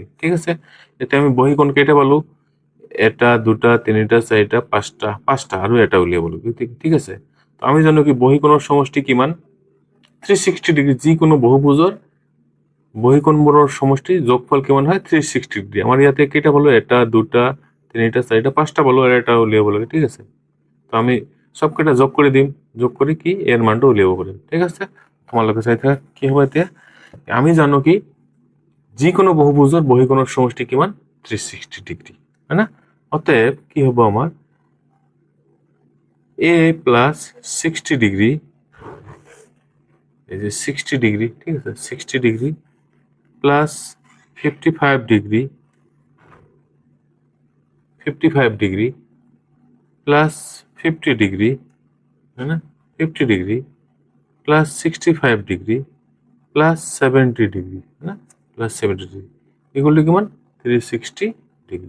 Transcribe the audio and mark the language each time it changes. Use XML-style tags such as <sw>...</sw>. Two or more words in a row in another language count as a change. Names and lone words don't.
<as>ঠিক আছে, এতিয়া আমি বহিকোণ কেইটা পালো, এটা 2টা 3টা 4টা 5টা, 5টা আৰু এটা উলিয়াব লাগিব। ঠিক আছে, তো আমি জানো কি বহিকোণৰ সমষ্টি কিমান, 360 ডিগ্ৰী। যিকোনো বহুভুজৰ বহিকোণবোৰৰ সমষ্টি যোগফল কিমান হয়, 360 ডিগ্ৰী। আমাৰ ইয়াতে কেইটা পালো, এটা 2টা 3টা 4টা 5টা পালো, আর এটা উলিয়াব লাগে। ঠিক আছে, তো আমি সবকেইটা যোগ করে দিম, যোগ করে কি এর মানটা উলিয়াব পাৰিম। ঠিক আছে, তোমালোকে চাই থাকা কি হ'ব। এতিয়া আমি জানো কি যিকোনো বহুভুজৰ বহিকোণৰ সমষ্টি কিমান, 360 ডিগ্ৰী, হয় না। অতএব কি হ'ব আমার এ প্লাস 60 ডিগ্রি, এই যে 60 ডিগ্রি, ঠিক আছে, 60 ডিগ্রি প্লাস 55 ডিগ্রি, 55 ডিগ্রি প্লাস 50 ডিগ্রি,</as> <hi>है ना,</hi> <as>50 ডিগ্রি প্লাস 65 ডিগ্রি প্লাস 70 ডিগ্রি,</as> <hi>है ना,</hi> <as>প্লাস 70 ডিগ্রি</as> <en>equal to</en> <as>কিমান, 360 ডিগ্রি।</as>